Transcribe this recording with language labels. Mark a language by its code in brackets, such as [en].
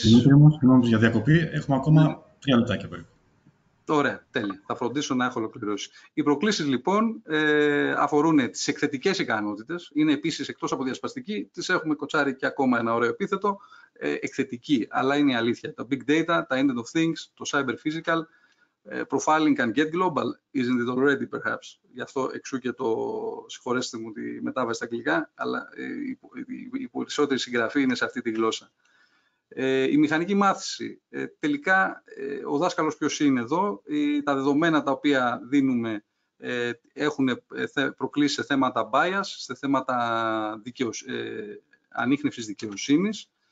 [el] Συγγνώμη για διακοπή, έχουμε ακόμα 3 λεπτάκια περίπου. Ωραία, τέλεια. Θα φροντίσω να έχω ολοκληρώσει. Οι προκλήσεις λοιπόν αφορούν τις εκθετικές ικανότητες. Είναι επίσης, εκτός από διασπαστική, τις έχουμε κοτσάρει και ακόμα ένα ωραίο επίθετο, εκθετική, αλλά είναι η αλήθεια. [en] Τα big data, τα internet of things, το cyber physical, profiling can get global, isn't it already perhaps. [el] Γι' αυτό εξού και συγχωρέστε μου τη μετάβαση στα αγγλικά, αλλά η περισσότερη συγγραφή είναι σε αυτή τη γλώσσα. Η μηχανική μάθηση. Τελικά, ο δάσκαλος ποιος είναι εδώ. Τα δεδομένα τα οποία δίνουμε έχουν προκλήσει σε θέματα bias, σε θέματα ανίχνευσης δικαιοσύνης.